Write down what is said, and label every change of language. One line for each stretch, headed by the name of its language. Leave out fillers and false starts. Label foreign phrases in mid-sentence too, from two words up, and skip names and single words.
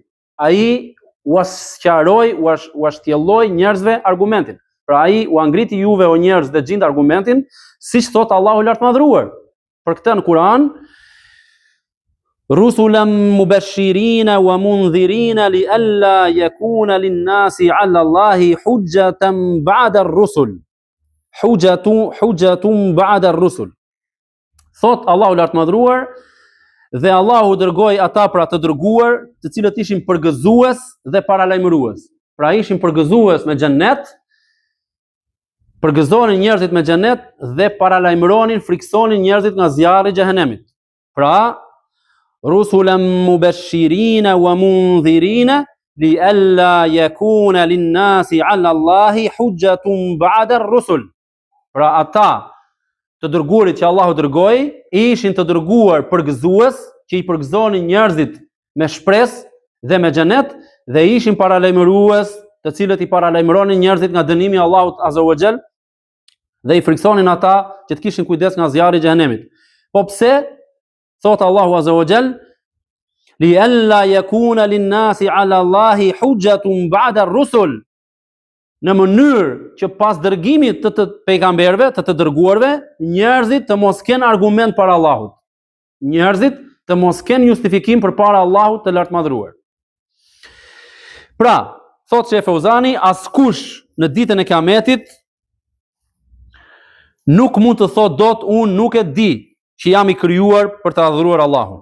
Albanian: Ai u sqaroi, u shtjelloi njerëzve argumentin. Pra ai u angriti juve o njerëz dhe xhind argumentin, siç thot Allahu i lartëmadhëruar. Për këtë në Kur'an
Arabic: رسلا مبشرين ومنذرين لئلا يكون للناس على الله حجة بعد الرسل. حجة بعد الرسل.
Albanian: Thot Allahu lartëmadhruar, dhe Allahu dërgoi ata pra të dërguar, të cilët ishin përgëzues dhe paralajmërues. Pra ishin përgëzues me xhennet, përgëzonin njerëzit me xhennet dhe paralajmëronin, friksonin njerëzit nga zjarri i xhehenemit.
Arabic: Pra رسلا مبشرين ومنذرين لئلا يكون للناس على الله حجة بعد الرسل.
Albanian: Pra ata të dërguarit që Allahu dërgoi ishin të dërguar përgëzues që i përgëzonin njerëzit me shpresë dhe me xhenet dhe ishin paralajmërues të cilët i paralajmëronin njerëzit nga dënimi i Allahut
Arabic: عز وجل
Albanian: dhe i friksonin ata që të kishin kujdes nga zjarri i xhenemit. Po pse? Thot Allahu
Arabic: عز وجل, لئلا يكون للناس على الله حجة بعد الرسل.
Albanian: Në mënyrë që pas dërgimit të pejgamberëve, të dërguarve, njerëzit të mos kenë argument para Allahut. Njerëzit të mos kenë justifikim përpara Allahut të lartëmadhruar. Pra, thot Sheh Fauzani, askush në ditën e Kiametit nuk mund të thot dot unë nuk e di që jam i krijuar për të adhuruar Allahun.